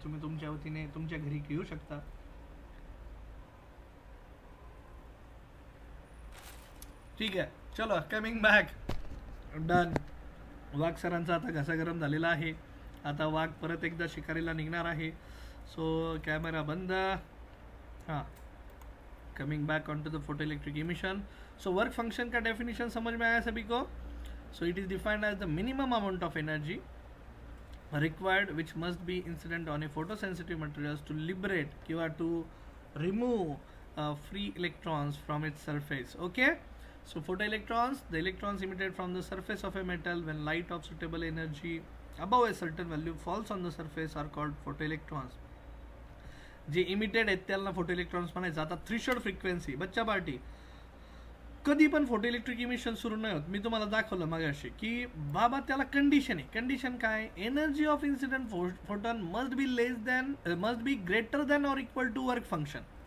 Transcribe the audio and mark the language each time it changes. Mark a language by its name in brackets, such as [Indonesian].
[Marathi] तुम्ही तुमच्या वतीने तुमच्या घरी घेऊ शकता. ठीक आहे, चलो कमिंग बॅक. डन. वाघ सरांचा आता घसा गरम झालेला आहे. आता वाघ परत एकदा शिकारीला निघणार आहे. सो कॅमेरा बंद. [English] हां, coming back on to the photoelectric emission. [Hindi] So work function का डेफिनेशन समझ में आया सभी को? [English] So it is defined as the minimum amount of energy required which must be incident on a photosensitive materials to liberate or to remove free electrons from its surface. Okay, so photoelectrons, the electrons emitted from the surface of a metal when light of suitable energy above a certain value falls on the surface are called photoelectrons. [Marathi] जे emitted आहेत त्याला फोटोइलेक्ट्रॉन्स म्हणायचं. आता threshold frequency, बच्चा party, कधी पण photo electric emission सुरू नाही होत. मी तुम्हाला दाखवलं मगाशी की बाबा त्याला कंडिशन आहे. कंडिशन काय? [English] Energy of incident photon must be greater than or equal to work function.